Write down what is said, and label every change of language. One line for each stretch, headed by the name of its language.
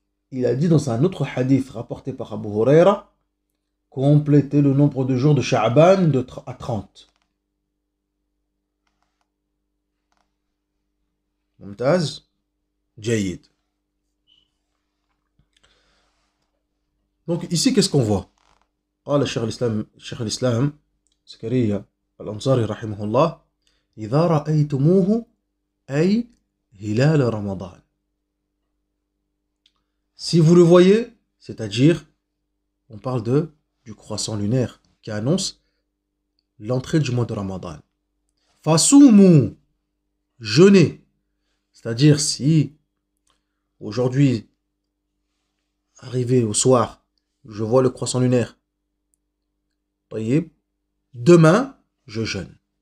French: Il a dit dans un autre hadith rapporté par Abu Huraira, complétez le nombre de jours de Sha'ban à 30.
Arabic: Mumtaz, Jayid.
French: Donc ici, qu'est-ce qu'on voit?
Arabic: قال شيخ الإسلام زكريا الأنصاري رحمه الله إذا رأيتموه أي هلال رمضان.
French: Si vous le voyez, c'est-à-dire, on parle du croissant lunaire qui annonce l'entrée du mois de Ramadan.
Arabic: Fasoumu,
French: jeûnez. C'est-à-dire, si aujourd'hui, arrivé au soir, je vois le croissant lunaire, voyez, demain, je jeûne.